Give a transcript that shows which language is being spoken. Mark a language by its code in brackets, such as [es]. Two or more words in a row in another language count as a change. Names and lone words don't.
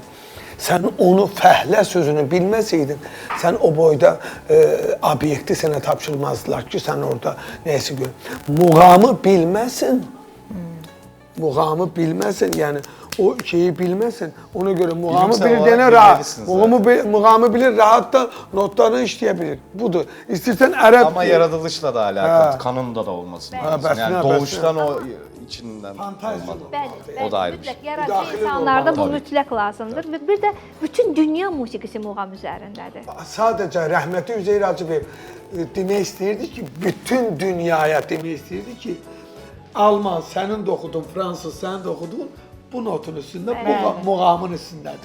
[az] Sən onu fəhlə sözünü bilməsəydin, sən o boyda obyekti sənə tapşırmazdılar ki, sən orada nəyəsə gör. Muğamı bilməsin. Muğamı bilməsin, yəni o şeyi bilməsin. Ona görə muğamı [tr] Bilimsel [az] bilir, [tr] olarak [az] denə rahat. [tr] bilmelisiniz [az] Muğamı bilir, rahat da notlarını işləyə bilir. Budur. İstəyirsən ərəb... [tr] Ama yaratılışla da alakalı, kanunda da olması lazım. [az] bəsnə, [tr] Yani [az] bəsnə. [tr] doğuştan o içinden [az] Fantaziya olmalı. Bəli, O da ayrı bir şey. mütləq yaradıcı Daxili insanlarda bu olmalı. mütləq lazımdır. Və bir də bütün dünya musiqisi muğam üzərindədir. Sadəcə rəhmətli Üzeyir Hacıbeyev demək istəyirdi ki, bütün dünyaya demək istəyirdi ki, Alman sənin də oxudun, Fransız sənin də oxudun, bu notun üstündə, muğamın üstündədir.